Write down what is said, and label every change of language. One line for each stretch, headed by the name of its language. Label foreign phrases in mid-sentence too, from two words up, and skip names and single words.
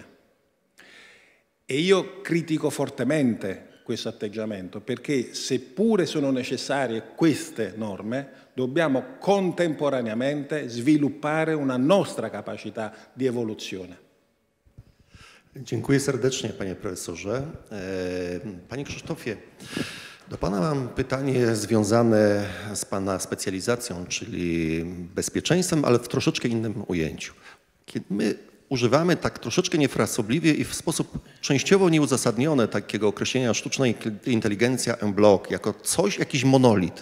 Italian: E io critico fortemente questo atteggiamento, perché seppure sono necessarie queste norme, dobbiamo contemporaneamente sviluppare una nostra capacità di evoluzione.
Polish: Dziękuję serdecznie, panie profesorze. Panie Krzysztofie, do pana mam pytanie związane z pana specjalizacją, czyli bezpieczeństwem, ale w troszeczkę innym ujęciu. Kiedy my używamy tak troszeczkę niefrasobliwie i w sposób częściowo nieuzasadniony takiego określenia sztuczna inteligencja
French: en bloc
Polish: jako coś, jakiś monolit.